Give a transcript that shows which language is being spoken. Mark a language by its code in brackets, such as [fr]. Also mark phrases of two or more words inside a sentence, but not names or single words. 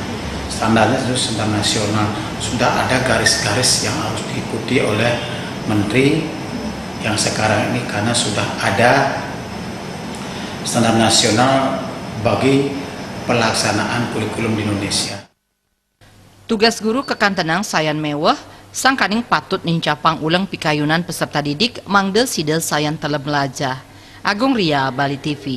[id] Standarnya itu standar nasional, sudah ada garis-garis yang harus diikuti oleh Menteri yang sekarang ini, karena sudah ada standar nasional bagi pelaksanaan kurikulum di Indonesia. [ban] Tugas guru kekantenang sayan mewah, sang kaning patut nincapang ulang pikayunan [id] peserta didik [ban] mangde sidel sayan telem belajar. [id] Agung Ria, Bali TV.